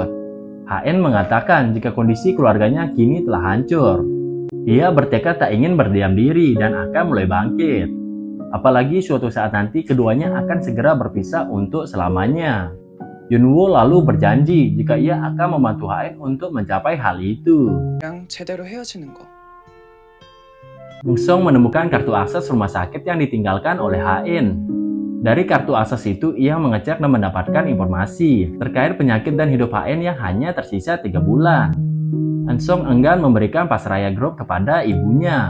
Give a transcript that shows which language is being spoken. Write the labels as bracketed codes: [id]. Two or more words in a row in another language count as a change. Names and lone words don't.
[id] HN mengatakan jika kondisi keluarganya kini telah hancur. Ia bertekad tak ingin berdiam diri dan akan mulai bangkit. Apalagi suatu saat nanti keduanya akan segera berpisah untuk selamanya. Yunwoo lalu berjanji jika ia akan membantu HN untuk mencapai hal itu. [ko] 랑 제대로 헤어지는 거. [id] Eun-song menemukan kartu akses rumah sakit yang ditinggalkan oleh HN. Dari kartu akses itu, ia mengecek dan mendapatkan informasi terkait penyakit dan hidup HN yang hanya tersisa 3 bulan. Eun-song enggan memberikan Pasraya Group kepada ibunya.